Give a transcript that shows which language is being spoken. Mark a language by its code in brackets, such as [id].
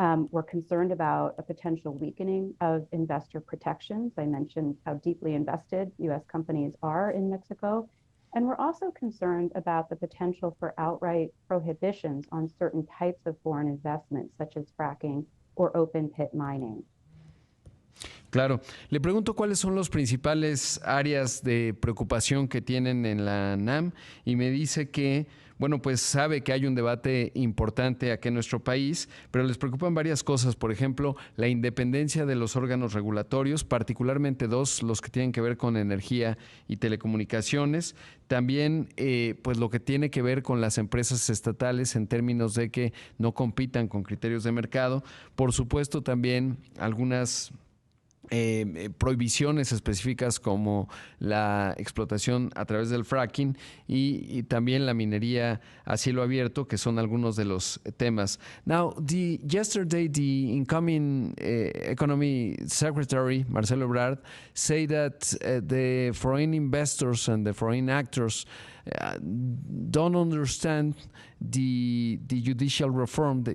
[en] We're concerned about a potential weakening of investor protections. I mentioned how deeply invested U.S. companies are in Mexico. And we're also concerned about the potential for outright prohibitions on certain types of foreign investments, such as fracking or open pit mining. [es] Claro. Le pregunto cuáles son las principales áreas de preocupación que tienen en la NAM, y me dice que, bueno, pues sabe que hay un debate importante aquí en nuestro país, pero les preocupan varias cosas. Por ejemplo, la independencia de los órganos regulatorios, particularmente dos, los que tienen que ver con energía y telecomunicaciones. También, pues lo que tiene que ver con las empresas estatales en términos de que no compitan con criterios de mercado. Por supuesto, también algunas prohibiciones específicas como la explotación a través del fracking y también la minería a cielo abierto, que son algunos de los temas. [en] Now, yesterday the incoming Economy Secretary, Marcelo Ebrard, said that the foreign investors and the foreign actors don't understand the judicial reform.